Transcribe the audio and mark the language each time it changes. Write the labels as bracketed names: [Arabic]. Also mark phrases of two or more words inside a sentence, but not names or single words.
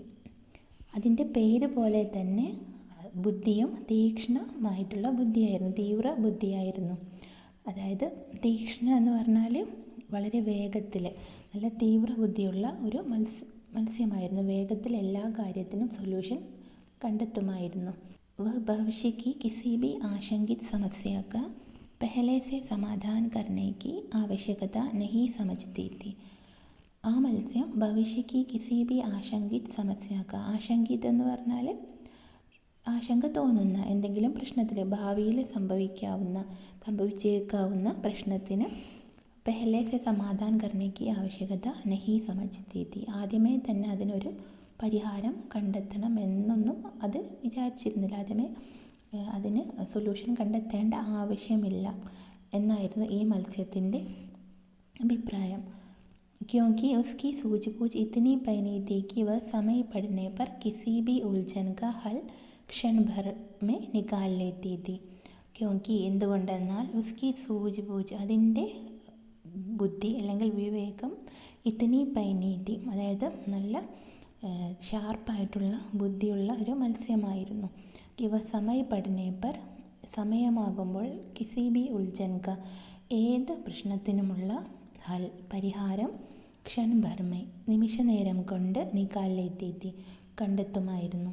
[Malayalam] അതിൻ്റെ പേര് പോലെ തന്നെ ബുദ്ധിയും തീക്ഷ്ണമായിട്ടുള്ള ബുദ്ധിയായിരുന്നു, തീവ്ര ബുദ്ധിയായിരുന്നു. അതായത് തീക്ഷ്ണ എന്ന് പറഞ്ഞാൽ വളരെ വേഗത്തിൽ, നല്ല തീവ്ര ബുദ്ധിയുള്ള ഒരു മത്സ്യമായിരുന്നു. വേഗത്തിൽ എല്ലാ കാര്യത്തിനും സൊല്യൂഷൻ കണ്ടെത്തുമായിരുന്നു. [Hindi] वह भविष्य की किसी भी आशंकित समस्या का पहले से समाधान करने की आवश्यकता नहीं समझती थी. [Malayalam] ആ മത്സ്യം [Hindi] भविष्य की किसी भी आशंकित समस्या का, [Malayalam] ആശങ്കിത് എന്ന് പറഞ്ഞാൽ ആശങ്ക തോന്നുന്ന എന്തെങ്കിലും പ്രശ്നത്തിൽ, ഭാവിയിൽ സംഭവിച്ചേക്കാവുന്ന പ്രശ്നത്തിന് [Hindi] पहले से समाधान करने की आवश्यकता नहीं समझती थी, [Malayalam] ആദ്യമേ തന്നെ അതിനൊരു പരിഹാരം കണ്ടെത്തണം എന്നൊന്നും അത് വിചാരിച്ചിരുന്നില്ല. ആദ്യമേ അതിന് സൊല്യൂഷൻ കണ്ടെത്തേണ്ട ആവശ്യമില്ല എന്നായിരുന്നു ഈ മത്സ്യത്തിൻ്റെ അഭിപ്രായം. [Hindi] क्योंकि उसकी सूझबूझ इतनी पैनी थी कि वह समय पड़ने पर किसी भी उलझन का हल क्षण भर में निकाल लेती थी. [Malayalam] क्योंकि എന്തുകൊണ്ടെന്നാൽ [Hindi] उसकी सूझबूझ, [Malayalam] അതിൻ്റെ ബുദ്ധി അല്ലെങ്കിൽ വിവേകം, [Hindi] इतनी पैनी थी, [Malayalam] അതായത് നല്ല ഷാർപ്പായിട്ടുള്ള ബുദ്ധിയുള്ള ഒരു മത്സ്യമായിരുന്നു. [Hindi] वह समय पड़ने पर, [Malayalam] സമയമാകുമ്പോൾ, [Hindi] किसी भी उलझन का, [Malayalam] ഏത് പ്രശ്നത്തിനുമുള്ള ഹൽ, പരിഹാരം, [Hindi] क्षण भर में, [Malayalam] നിമിഷ നേരം കൊണ്ട്, നിക്കാലെത്തി, കണ്ടെത്തുമായിരുന്നു.